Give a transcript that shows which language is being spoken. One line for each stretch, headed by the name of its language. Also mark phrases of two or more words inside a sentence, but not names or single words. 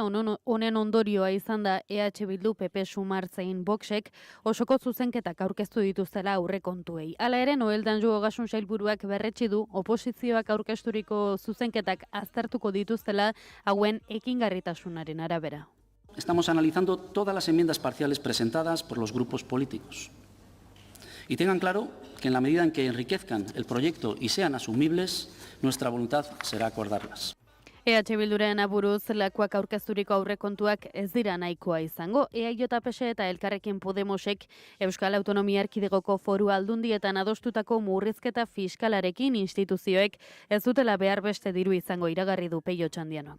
Basque: Honen ondorioa izan da EH Bildu, PP, Sumar zein Voxek osoko zuzenketak aurkeztu dituztela aurrekontuei. Hala ere, Noel Danju Ogasun Sailburuak berretsi du oposizioak aurkezturiko zuzenketak aztertuko dituztela hauen ekingarritasunaren arabera.
Spanish: Estamos analizando todas las enmiendas parciales presentadas por los grupos políticos. Y tengan claro que en la medida en que enriquezcan el proyecto y sean asumibles, nuestra voluntad será acordarlas.
Basque: EH Bilduren aburuz, lakuak aurkezturiko aurrekontuak ez dira nahikoa izango. EAJ eta Elkarrekin Podemosek Euskal Autonomia Erkidegoko Foru Aldundietan adostutako murrizketa fiskalarekin instituzioek ez dutela behar beste diru izango iragarri du Peio Txandianok.